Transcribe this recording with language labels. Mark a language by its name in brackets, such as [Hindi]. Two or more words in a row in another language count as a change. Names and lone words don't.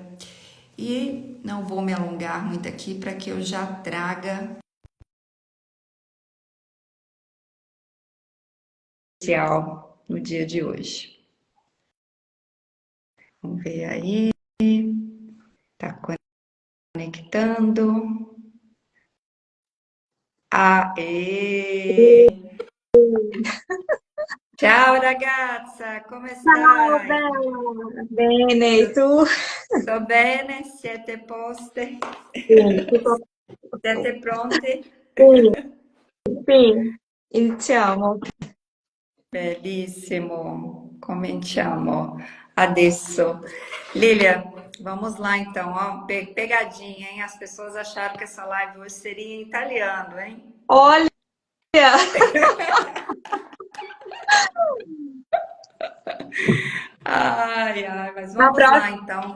[Portuguese] E não vou me alongar muito aqui para que eu já traga especial no dia de hoje. Vamos ver aí, tá conectando. Aê! [Italian] Ciao ragazza, come Ciao, stai? Bella. Bene, e tu? Sto bene? Siete poste? Sì, tutto a posto. Siete pronti? Sì, sì, iniziamo. Bellissimo, cominciamo adesso. [Portuguese] Lilia, vamos lá então, ó, pegadinha, hein? As pessoas acharam que essa live hoje seria em italiano, hein? Olha, Ai, ai, mas na vamos próxima lá então.